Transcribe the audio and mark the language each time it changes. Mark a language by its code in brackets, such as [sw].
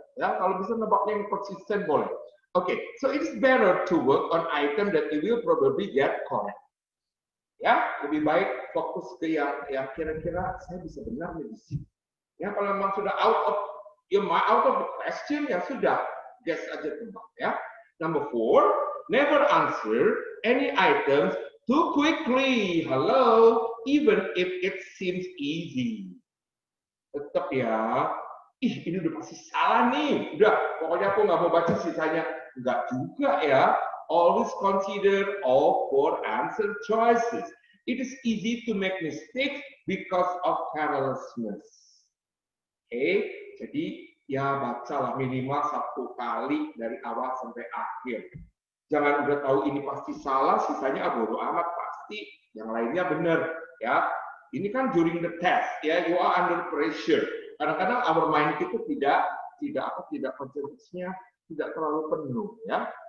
[id] Ya, kalau bisa nebaknya yang konsisten boleh. [en] Okay, so it is better to work on item that you will probably get correct. [id] Ya, lebih baik fokus ke yang kira-kira saya bisa benar nih di sini. Ya, kalau memang sudah [en] out of the question, [id] ya sudah, guess aja tebak ya. [en] Number 4, never answer any items too quickly. Hello, even if it seems easy. [id] Tetap ya, ini udah pasti salah nih. Udah, pokoknya aku nggak mau baca sisanya. Enggak juga ya. [en] Always consider all 4 answer choices. It is easy to make mistakes because of carelessness. [id] Okay, jadi ya bacalah minimal 1 kali dari awal sampai akhir. Jangan udah tahu ini pasti salah, sisanya bodo amat pasti. Yang lainnya benar ya. Ini kan [en] during the test ya, you are under pressure. [id] Kadang-kadang [en] our mind [id] itu tidak konsentrasinya tidak terlalu penuh ya.